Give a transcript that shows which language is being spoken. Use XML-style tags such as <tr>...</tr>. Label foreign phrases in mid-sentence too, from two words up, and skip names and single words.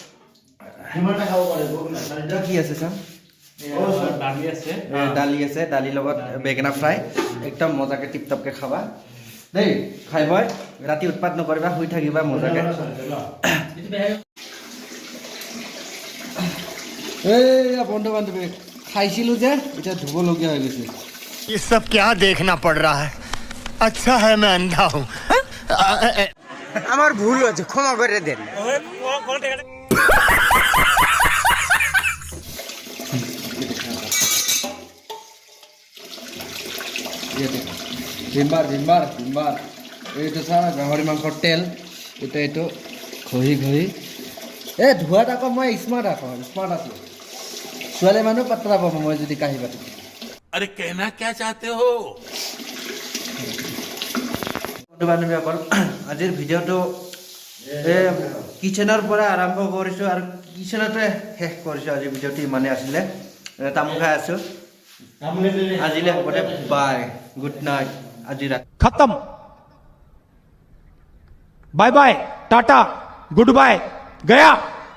<as>কি আছে চাওঁ দালি আছে দালিৰ লগত বেঙেনা ফ্ৰাই একদম মজাকৈ টিপ টপকৈ খাবা দেই খাই বই ৰাতি উৎপাত নকৰিবা শুই থাকিবা মজাকৈ এই বন্ধু বান্ধৱী খাইছিলোঁ যে এতিয়া ধুবলগীয়া হৈ গৈছে</as> <hi>ये सब क्या देखना पड़ रहा है अच्छा है मैं अंधा हूँ</hi> <bn>আমার ভুল হয়েছে ক্ষমা করে দেন</bn> <as>ভিমবাৰ এইটো চা গাহৰি মাংসৰ তেল এইটো ঘঁহি ধোৱাত আকৌ মই স্মাৰ্ট আছোঁ ছোৱালী মানুহ পাত্ৰা পাব মই যদি কাঁহী পাতো</as> <hi>अरे कहना क्या चाहते हो</hi> <as>বন্ধু বান্ধৱীসকল আজিৰ ভিডিঅ'টো কিচেনৰ পৰা আৰম্ভ কৰিছোঁ আৰু কিচেনতে শেষ কৰিছোঁ আজিৰ ভিডিঅ'টো ইমানেই আছিলে তামোল খাই আছোঁ আজিলৈ হ'ব দে বাই</as> <en>good night</en> <as>আজি ৰাতি</as> <hi>खत्म</hi> <en>bye bye</en> <hi>टाटा</hi> <en>good bye</en> <hi>गया</hi>